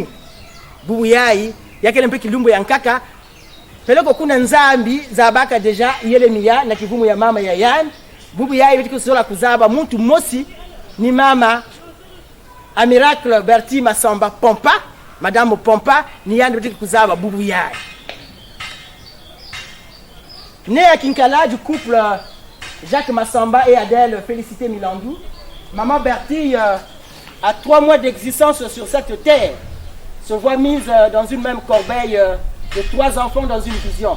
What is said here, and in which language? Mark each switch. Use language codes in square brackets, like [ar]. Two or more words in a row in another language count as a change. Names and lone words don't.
[ktu] Bubu yai, yakele mpe kilumbu ya nkaka, peleko kuna nzambi, zabaka deja, yele miya, na kivumu ya mama ya yan. Bubu yai, vitiku sola kuzaba, muntu mosi, ni mama, a Miracle Bertie Massamba Pompa, Madame Pompa, ni yan vitiku kuzaba, bubu yai. [fr] Né à Kinkala du couple Jacques Massamba et Adèle Félicité Milandou, maman Bertie, à 3 mois d'existence sur cette terre, se voit mise dans une même corbeille de 3 enfants dans une vision.